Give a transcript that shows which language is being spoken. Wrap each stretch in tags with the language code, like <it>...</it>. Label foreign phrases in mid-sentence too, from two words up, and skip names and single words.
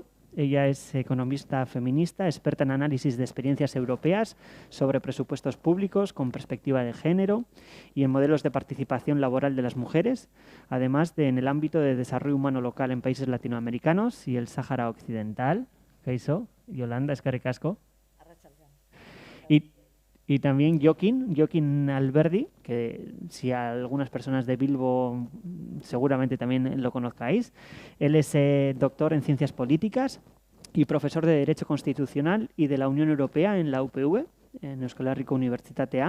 <es>Ella es economista feminista, experta en análisis de experiencias europeas sobre presupuestos públicos con perspectiva de género y en modelos de participación laboral de las mujeres, además de en el ámbito de desarrollo humano local en países latinoamericanos y el Sáhara Occidental.</es> <eu>Kaixo, Yolanda, eskerrik asko.</eu> <es>Y también Jokin Alberdi, que si a algunas personas de Bilbo seguramente también lo conozcáis. Él es doctor en Ciencias Políticas y profesor de Derecho Constitucional y de la Unión Europea en la UPV, en Euskal Herriko Unibertsitatea.</es>